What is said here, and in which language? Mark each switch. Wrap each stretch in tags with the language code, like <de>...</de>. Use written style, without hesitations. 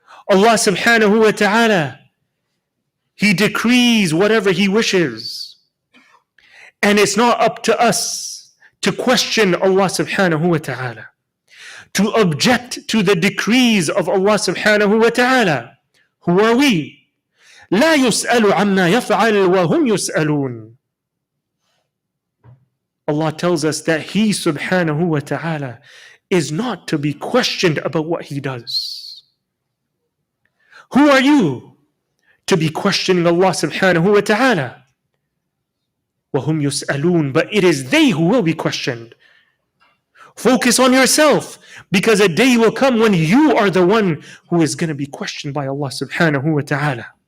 <en>Allah subhanahu wa ta'ala, He decrees whatever He wishes. And it's not up to us to question Allah subhanahu wa ta'ala, to object to the decrees of Allah subhanahu wa ta'ala. Who are we?</en> <ar>لا يسأل عما يفعل وهم يسألون.</ar> <en>Allah tells us that He subhanahu wa ta'ala is not to be questioned about what He does. Who are you to be questioning Allah subhanahu wa ta'ala? وَهُمْ يُسْأَلُونَ, but it is they who will be questioned. Focus on yourself, because a day will come when you are the one who is going to be questioned by Allah subhanahu wa ta'ala.</en>